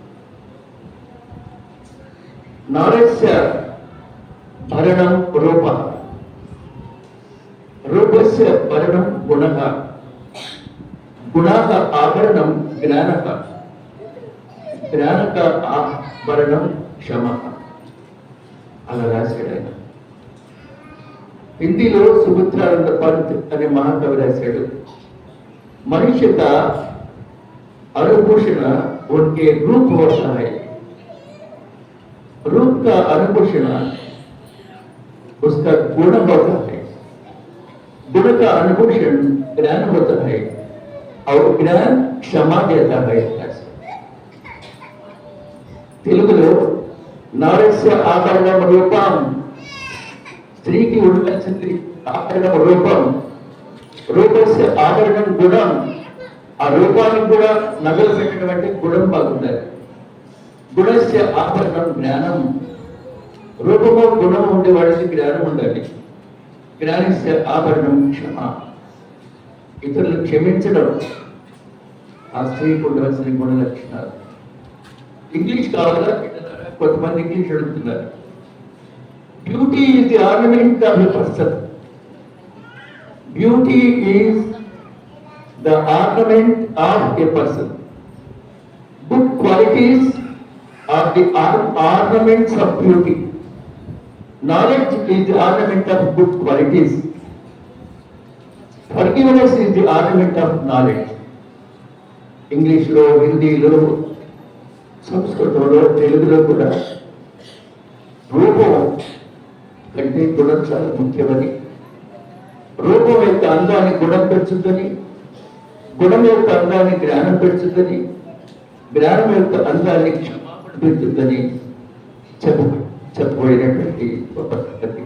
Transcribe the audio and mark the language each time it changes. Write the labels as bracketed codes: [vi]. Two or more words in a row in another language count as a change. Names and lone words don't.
[sa] నారస్య భరణం రూప, రూపస్య భరణం గుణః, గుణః ఆభరణం జ్ఞానః, జ్ఞానక ఆభరణం క్షమః. [te] అలా రాశాడు ఆయన. హిందీలో సుమిత్రానంద పంత్ అనే మహాకవి రాశాడు, [hi] मनुष्य का अनुभूषण उनके रूप होता है, रूप का अनुभूषण उसका गुण होता है, गुण का अनुभूषण ज्ञान होता है और ज्ञान क्षमा देता है. [te] తెలుగులో [sa] నారస్య ఆభరణం రూపం, [te] స్త్రీకి ఉండవలసింది ఆభరణం రూపం, [sa] రూపస్య ఆభరణం గుణం, [te] ఆ రూపానికి కూడా నగలు పెట్టడం అంటే గుణం బాగుండాలి. [sa] గుణస్య ఆభరణం జ్ఞానం, [te] రూపము గుణం ఉండేవాడికి జ్ఞానం ఉండాలి. [sa] జ్ఞానస్య ఆభరణం క్షమ, [te] ఇతరులు క్షమించడం ఆ స్త్రీకి ఉండవలసిన గుణ లక్షణాలు. ఇంగ్లీష్ కావాలా? కొంతమంది ఇంగ్లీష్ అడుగుతున్నారు. [en] Beauty is the ornament of a person, beauty is the ornament of a person, good qualities are the ornaments of beauty, knowledge is the ornament of good qualities, forgiveness is the ornament of knowledge. [te] ఇంగ్లీష్లో, హిందీలో, సంస్కృతంలో, తెలుగులో కూడా రూపం కంటే గుణం చాలా ముఖ్యమని, రూపం యొక్క అందాన్ని గుణం పెంచుతుంది, గుణం యొక్క అందాన్ని జ్ఞానం పెంచుతుంది, జ్ఞానం యొక్క అందాన్ని క్షమాపణ పెంచుతుంది చెప్పబడినటువంటి ఒక సంగతి.